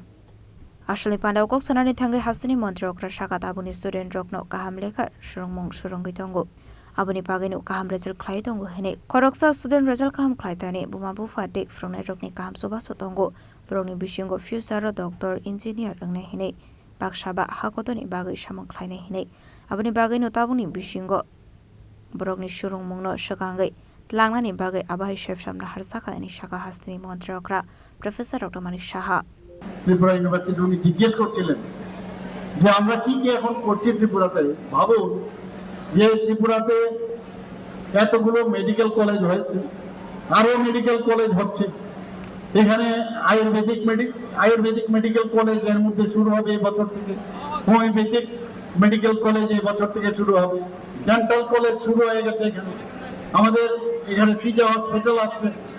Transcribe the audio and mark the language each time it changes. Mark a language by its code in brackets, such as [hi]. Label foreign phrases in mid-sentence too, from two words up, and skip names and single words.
[trp] Asli pandao kok sanani thangi hastini mantri okra saka tabuni student rokno kaham lekha surungmung surungi tongo Abuni paginu kaham result khlai tongo hene koroksa student result kaham khlai tani buma bufa dik frone rokni kaham soba sotongo brongni bisingo [en] future doctor engineer [trp] rangne hene baksaba hakotoni bagai samang khlai ne hene abuni baginu tabuni bisingo brongni surungmungno sakangai langnani bagai abai chef samna harsaka ani shaka hastini mantri okra Professor Dr. Manik Saha [bn] ত্রিপুরা ইউনিভার্সিটি উনি জিজ্ঞেস করছিলেন যে আমরা কি কি এখন করছি ত্রিপুরাতে ভাবুন যে ত্রিপুরাতে এতগুলো [en] medical college [bn] হয়েছে আরো [en] medical college [bn] হচ্ছে এখানে [en] Ayurvedic medical college [bn] এর মধ্যে শুরু হবে এই বছর থেকে [en] homeopathic medical college [bn] এই বছর থেকে শুরু হবে [en] dental college [bn] শুরু হয়ে গেছে এখানে আমাদের এখানে [en] CIJA hospital [bn] আসছে